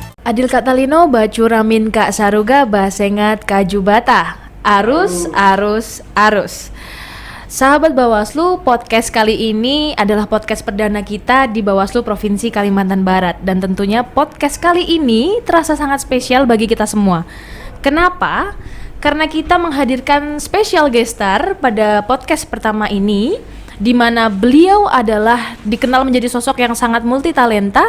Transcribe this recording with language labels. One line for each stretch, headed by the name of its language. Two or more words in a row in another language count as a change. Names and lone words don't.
Kendayan: Adil Katalino Bacuramin Kak Saruga Basengat Kajubata. Arus, arus, arus.
Indonesian: Sahabat Bawaslu, podcast kali ini adalah podcast perdana kita di Bawaslu Provinsi Kalimantan Barat. Dan tentunya podcast kali ini terasa sangat spesial bagi kita semua. Kenapa? Karena kita menghadirkan
English: special guest star
Indonesian: pada podcast pertama ini, di mana beliau adalah dikenal menjadi sosok yang sangat multitalenta.